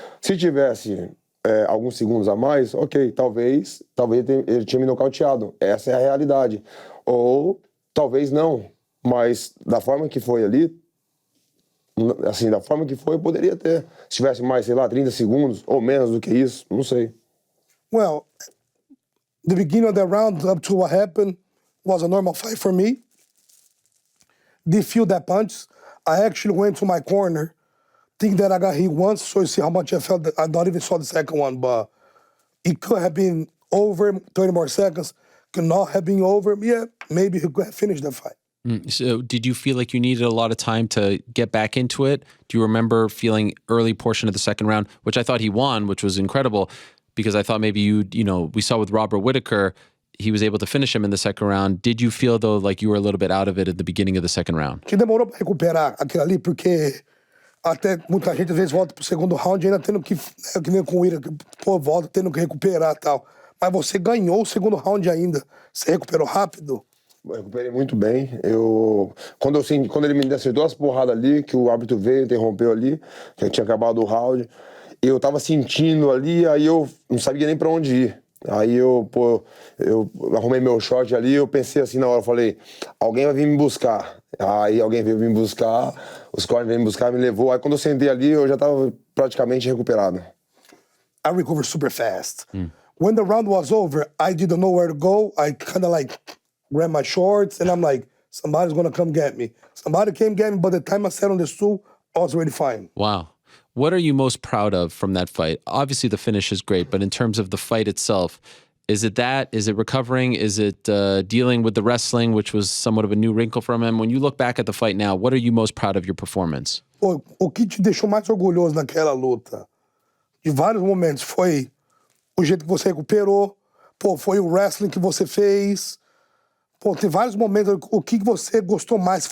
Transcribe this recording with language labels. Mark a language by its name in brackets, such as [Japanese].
[Portuguese] Se tivesse alguns segundos a mais, ok, talvez ele tinha me nocauteado. Essa é a realidade. Ou talvez não, mas da forma que foi ali, assim, da forma que foi, poderia ter. Se tivesse mais, sei lá, 30 segundos ou menos do que isso, não sei. [English] Well, the beginning of the round up to what happened was a normal fight for me. Did feel that punch. I actually went to my corner, think that I got hit once, so you see how much I felt. I not even saw the second one, but it could have been over 30 more seconds. Could not have been over. Yeah, maybe he could have finished the fight. So did you feel like you needed a lot of time to get back into it? Do you remember feeling early portion of the second round, which I thought he won, which was incredible, because I thought maybe we saw with Robert Whittaker, he was able to finish him in the second round. Did you feel, though, like you were a little bit out of it at the beginning of the second round? [Portuguese] Que demorou pra recuperar aquilo ali, porque até muita gente às vezes volta pro segundo round ainda tendo que, que nem com o Ira, pô, volta tendo que recuperar e tal. Mas você ganhou o segundo round ainda. Você recuperou rápido? Eu recuperei muito bem. Quando ele me acertou as porradas ali, que o árbitro veio, interrompeu ali, que tinha acabado o round, eu tava sentindo ali, aí eu não sabia nem pra onde ir. Aí eu arrumei meu short ali, eu pensei assim na hora, eu falei, alguém vai vir me buscar. Aí alguém veio me buscar, os corners veio me buscar, me levou. Aí quando eu sentei ali, eu já tava praticamente recuperado. [English] I recovered super fast. When the round was over, I didn't know where to go. I kind of like grabbed my shorts and I'm like, somebody's gonna come get me. Somebody came get me, but the time I sat on the stool, I was already fine. Wow. What are you most proud of from that fight? Obviously, the finish is great, but in terms of the fight itself, is it that? Is it recovering? Is it dealing with the wrestling, which was somewhat of a new wrinkle from him? When you look back at the fight now, what are you most proud of your performance? [Portuguese] Pô, o que te deixou mais orgulhoso naquela luta, de vários momentos, foi o jeito que você recuperou, pô, foi o wrestling que você fez. Pô, tem vários momentos, o que você gostou mais?